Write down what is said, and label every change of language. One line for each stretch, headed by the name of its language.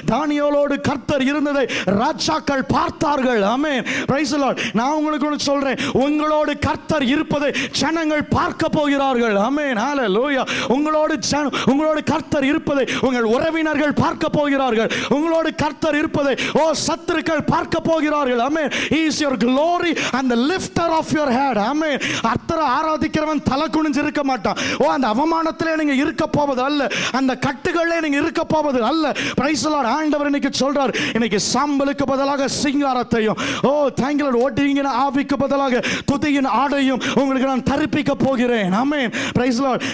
Tamil: தானியேலோடு கர்த்தர் இருந்ததை ராஜாக்கள் பார்த்தார்கள். ஆமென். Praise the Lord. நான் உங்களுக்கு ஒன்று சொல்றேன், உங்களோடு கர்த்தர் இருப்பதை ஜனங்கள் பார்க்க போகிறார்கள். ஆமென். ஹல்லேலூயா. உங்களோடு கர்த்தர் இருப்பதை உங்கள் உறவினர்கள் பார்க்க போகிறார்கள். உங்களோடு கர்த்தர் இருப்பதை சத்துருக்கள் பார்க்க போகிறார்கள். ஆமென்.
English: He is your glory and the lifter of your head.
Tamil: ஆமென். கர்த்தரை ஆராதிக்கிறவன் தலை குனிஞ்சு இருக்க மாட்டான். அந்த அவமானத்திலே நீங்க இருக்க போவது அல்ல, அந்த கட்டுகளிலே நீங்க இருக்க போவது அல்ல. Praise the Lord. ஆண்டவர் இன்னைக்கு சொல்றார், இன்னைக்கு சாம்பலுக்கு பதிலாக சிங்காரத்தையும்,
English: thank you Lord,
Tamil: ஓட்டிங்க ஆவிக்கு பதிலாக துதியின் ஆடையும் உங்களுக்கு நான் தரிப்பிக்க போகிறேன். ஆமென். Praise the Lord.